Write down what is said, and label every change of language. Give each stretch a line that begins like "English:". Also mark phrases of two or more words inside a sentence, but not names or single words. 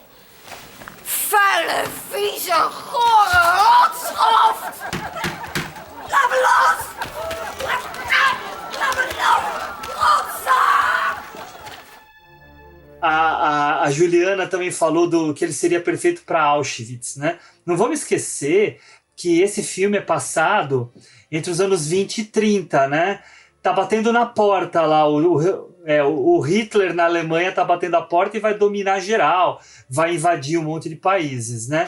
Dutch: Vuile, vieze, gore rotschoft. Laat me los! Laat me los! Rotzak!
Portuguese: A Juliana também falou que ele seria perfeito para Auschwitz, né? Não vamos esquecer que esse filme é passado entre os anos 20 e 30, né? Tá batendo na porta lá, o Hitler na Alemanha tá batendo a porta e vai dominar geral, vai invadir um monte de países, né?